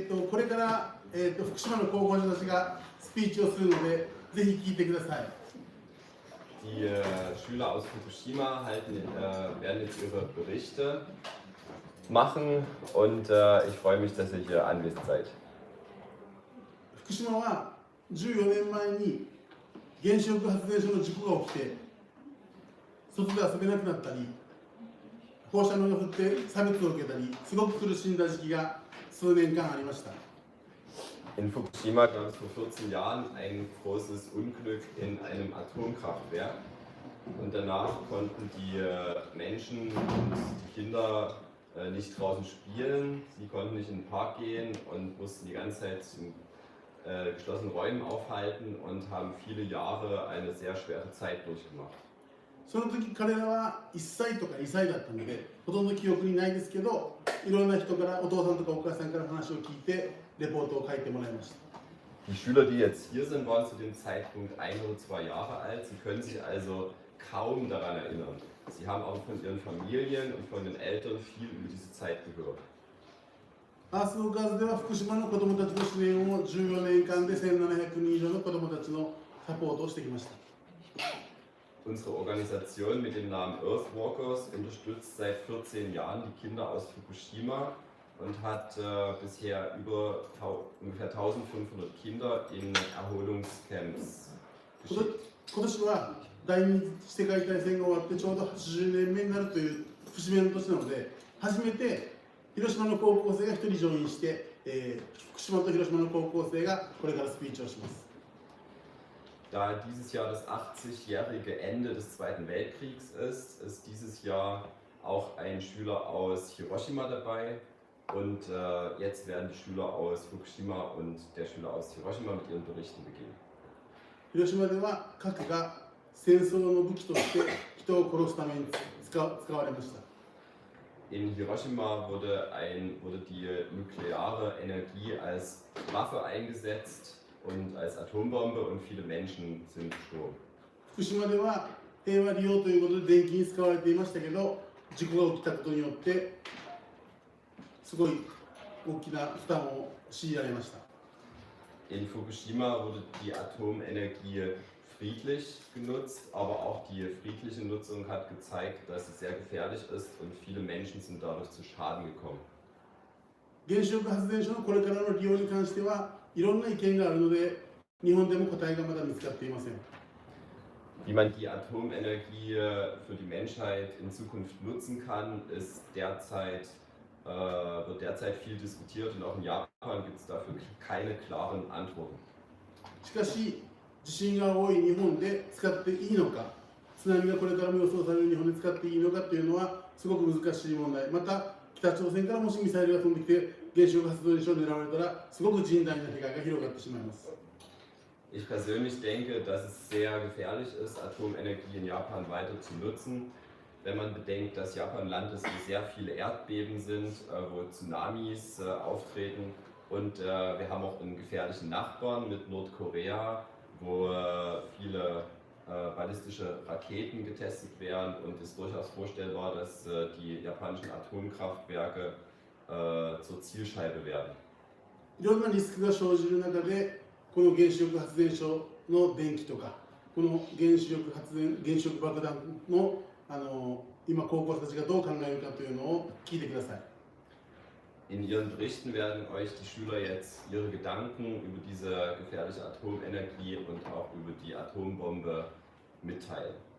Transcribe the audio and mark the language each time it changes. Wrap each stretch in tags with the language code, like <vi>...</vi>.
<ja>これから、福島の高校生たちがスピーチをするので、ぜひ聞いてください。</ja> <de>Die Schüler aus Fukushima werden jetzt ihre Berichte machen und ich freue mich, dass ihr hier anwesend seid.</de> <ja>福島は14年前に原子力発電所の事故が起きて、外で遊べなくなったり、放射能が降って差別を受けたり、すごく苦しんだ時期が数年間ありました。</ja> <de>In Fukushima gab es vor 14 Jahren ein großes Unglück in einem Atomkraftwerk und danach konnten die Menschen und die Kinder nicht draußen spielen, sie konnten nicht in den Park gehen und mussten die ganze Zeit in geschlossenen Räumen aufhalten und haben viele Jahre eine sehr schwere Zeit durchgemacht.</de> <ja>その時彼らは1歳とか2歳だったので、ほとんど記憶にないですけど、いろんな人から、お父さんとかお母さんから話を聞いて、レポートを書いてもらいました。</ja> <de>Die Schüler, die jetzt hier sind, waren zu dem Zeitpunkt 1 oder 2 Jahre alt. Sie können sich also kaum daran erinnern. Sie haben aber von ihren Familien und von den Eltern viel über diese Zeit gehört.</de> <ja>アースオーカーズでは福島の子どもたちの支援を14年間で1700人以上の子どもたちのサポートをしてきました。</ja> <de>Unsere Organisation mit dem Namen Earthwalkers unterstützt seit 14 Jahren die Kinder aus Fukushima und hat bisher ungefähr 1500 Kinder in Erholungscamps geschickt.</de> <ja>今年は第二次世界大戦が終わってちょうど80年目になるという節目の年なので、初めて広島の高校生が1人上院して、福島と広島の高校生がこれからスピーチをします。</ja> <de>Da dieses Jahr das 80-jährige Ende des Zweiten Weltkriegs ist, ist dieses Jahr auch ein Schüler aus Hiroshima dabei und jetzt werden die Schüler aus Fukushima und der Schüler aus Hiroshima mit ihren Berichten beginnen.</de> <ja>広島では核が戦争の武器として人を殺すために使われました。</ja> <de>In Hiroshima wurde die nukleare Energie als Waffe eingesetzt, und als Atombombe und viele Menschen sind gestorben.</de> <ja>福島では平和利用ということで電気に使われていましたけど、事故が起きたことによってすごい大きな負担を強いられました。</ja> <de>In Fukushima wurde die Atomenergie friedlich genutzt, aber auch die friedliche Nutzung hat gezeigt, dass sie sehr gefährlich ist und viele Menschen sind dadurch zu Schaden gekommen.</de> <ja>原子力発電所のこれからの利用に関してはいろんな意見があるので、日本でも答えがまだ見つかっていません。</ja> <de>Wie man die Atomenergie für die Menschheit in Zukunft nutzen kann, wird derzeit viel diskutiert und auch in Japan gibt es dafür keine klaren Antworten.</de> <ja>しかし、地震が多い日本で使っていいのか、津波がこれからも予想される日本で使っていいのかというのはすごく難しい問題。また、北朝鮮からもしミサイルが飛んできて原子力発電所を狙われたら、すごく甚大な被害が広がってしまいます。</ja> <de>Ich persönlich denke, dass es sehr gefährlich ist, Atomenergie in Japan weiter zu nutzen, wenn man bedenkt, dass Japan ein Land ist, wo sehr viele Erdbeben sind, wo Tsunamis auftreten und wir haben auch einen gefährlichen Nachbarn mit Nordkorea, wo viele ballistische Raketen getestet werden und es ist durchaus vorstellbar, dass die japanischen Atomkraftwerke zur Zielscheibe werden.</de> <ja>いろんなリスクが生じる中で、この原子力発電所の電気とか、この原子力爆弾の今高校生たちがどう考えるかというのを聞いてください。</ja> <de>In Ihren Berichten werden euch die Schüler jetzt ihre Gedanken über diese gefährliche Atomenergie und auch über die Atombombe mitteilen.</de>